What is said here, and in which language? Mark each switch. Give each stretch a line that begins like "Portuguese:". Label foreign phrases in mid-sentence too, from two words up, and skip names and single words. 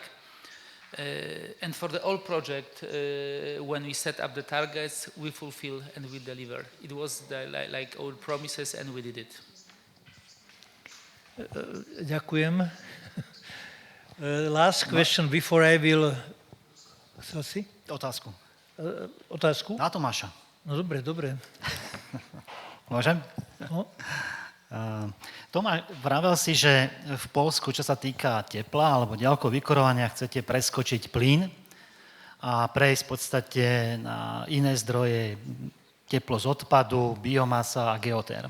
English: And for the whole project, when we set up the targets, we fulfill and we deliver. It was like our promises, and we did it.
Slovak: Ďakujem.
English: Last question before I will...
Slovak: Otázku. Otázku? Na Tomáša. No dobre. Môžem? No. Tomáš, vravel si, že v Poľsku, čo sa týka tepla alebo ďalkovo vykurovania, chcete preskočiť plyn a prejsť v podstate na iné zdroje, teplo z odpadu, biomasa a geoterm.